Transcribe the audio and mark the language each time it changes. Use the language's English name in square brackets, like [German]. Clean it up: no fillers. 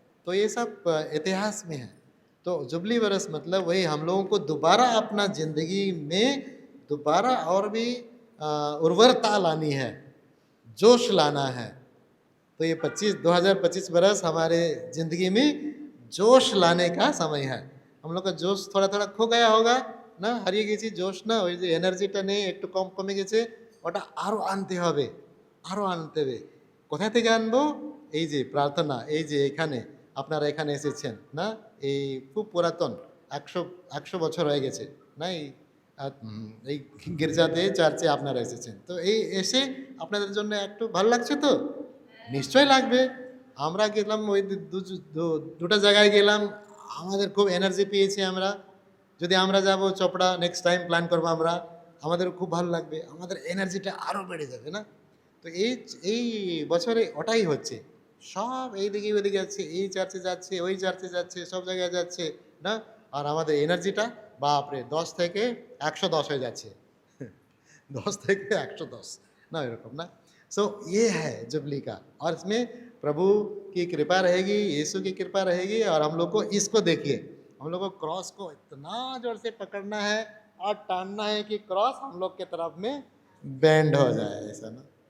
[Hindi] तो ये सब इतिहास में है। तो जुबली बरस मतलब वही हम लोगों को दोबारा अपना ज़िंदगी में दोबारा और भी उर्वरता लानी है, जोश लाना है। तो ये 2025 बरस हमारे ज़िंदगी में जोश लाने का समय है। हम लोग का जोश थोड़ा थोड़ा खो गया होगा ना, [Bangla] हारिए गेছি जोश ना, ওই যে এনার্জিটা নেই, একটু কম কমে গেছে, ওটা আরও আনতে হবে, আরও আনতে হবে। কোথা থেকে আনবো? এই যে প্রার্থনা, এই যে এখানে আপনারা এখানে এসেছেন না, এই খুব পুরাতন 100 বছর হয়ে গেছে না এই গির্জাতে, চার্চে আপনারা এসেছেন। তো এই এসে আপনাদের জন্য একটু ভালো লাগছে তো? নিশ্চয় লাগবে। আমরা গেলাম ওই দুটো জায়গায় গেলাম, আমাদের খুব এনার্জি পেয়েছি আমরা। যদি আমরা যাব চপড়া, নেক্সট টাইম প্ল্যান করবো আমরা, আমাদের খুব ভালো লাগবে, আমাদের এনার্জিটা আরও বেড়ে যাবে না। তো এই বছরে ওটাই হচ্ছে, সব এইদিকে ওইদিকে যাচ্ছে, এই চার্চে যাচ্ছে, ওই চার্চে যাচ্ছে, সব জায়গায় যাচ্ছে না। আর আমাদের এনার্জিটা বাপরে 10 থেকে 110 হয়ে যাচ্ছে 10 থেকে 110 ना, এরকম না। [Hindi] सो ये है जुबली का, और इसमें प्रभु की कृपा रहेगी, यीशु की कृपा रहेगी। और हम लोग को इसको देखिए, हम लोग को क्रॉस को इतना जोर से पकड़ना है और टानना है कि क्रॉस हम लोग के तरफ में बैंड हो जाए, ऐसा ना।